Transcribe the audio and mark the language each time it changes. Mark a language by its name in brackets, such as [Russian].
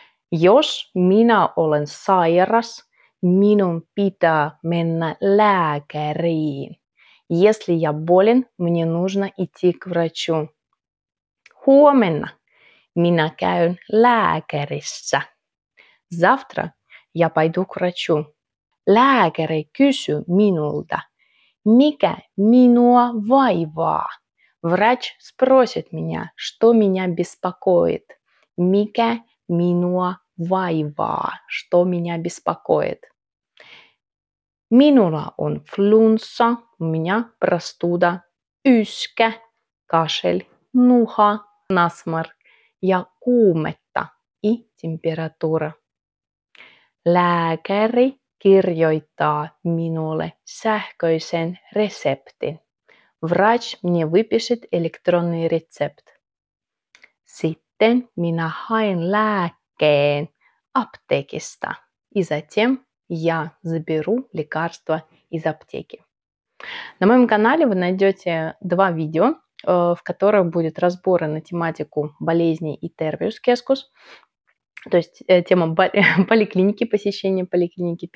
[Finnish] Jos minä olen sairas, minun pitää mennä lääkäriin. [Russian] Если я болен, мне нужно идти к врачу. [Finnish] Huomenna minä käyn lääkärissä. [Russian] Завтра я пойду к врачу. [Finnish] Lääkäri kysyi minulta, mikä minua vaivaa. [Russian] Врач спросит меня, что меня беспокоит. [Finnish] Mikä minua vaivaa, [Russian] что меня беспокоит. [Finnish] Minulla on flunssa, [Russian] у меня простуда, [Finnish] yskä, [Russian] кашель, [Finnish] nuha, [Russian] насморк [Finnish] ja kuumetta [Russian] и температура. [Finnish] Lääkäri kirjoittaa minulle sähköisen reseptin. [Russian] Врач мне выпишет электронный рецепт. [Finnish] Sitten minä haen lääkkeen apteekista. [Russian] И затем я заберу лекарство из аптеки. На моем канале вы найдете 2 видео, в которых будет разборы на тематику болезней и тервиус-кескус, то есть тема поликлиники, посещение поликлиники.